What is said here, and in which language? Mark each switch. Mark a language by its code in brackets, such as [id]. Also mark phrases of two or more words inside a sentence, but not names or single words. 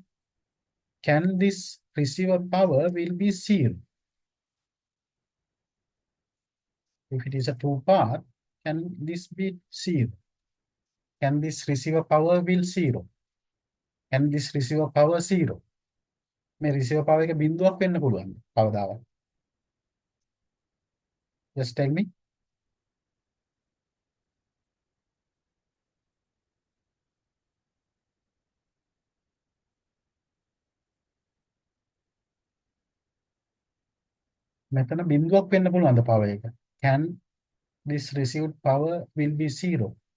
[en] Can this receiver power will be zero? If it is a two part, can this be zero? Can this receiver power will zero? Can this receiver power zero? [si] මේ [en] receiver power [si] එක බිඳුවක් වෙන්න පුළුවන් කවදාවත්? [en] Just tell me. [si] මෙතන බිඳුවක් වෙන්න පුළුවන්ද power එක? [en] Can this received power will be zero?